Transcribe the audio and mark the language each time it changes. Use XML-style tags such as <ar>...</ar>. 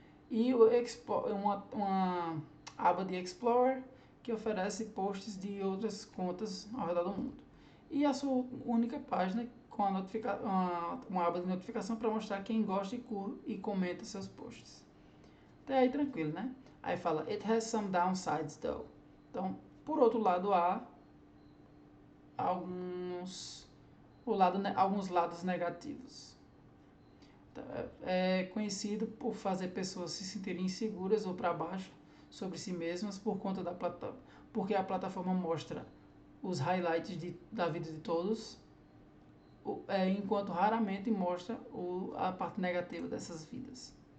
<pt>E uma aba de Explorer que oferece posts de outras contas ao redor do mundo. E a sua única página com uma aba de notificação para mostrar quem gosta e comenta seus posts. Até aí tranquilo, né? Aí fala,</pt> <en>it has some downsides though.</en> <pt>Então, por outro lado, há alguns lados negativos. É conhecido por fazer pessoas se sentirem inseguras ou para baixo sobre si mesmas por conta da plataforma, porque a plataforma mostra os highlights da vida de todos, enquanto raramente mostra a parte negativa dessas vidas.</pt>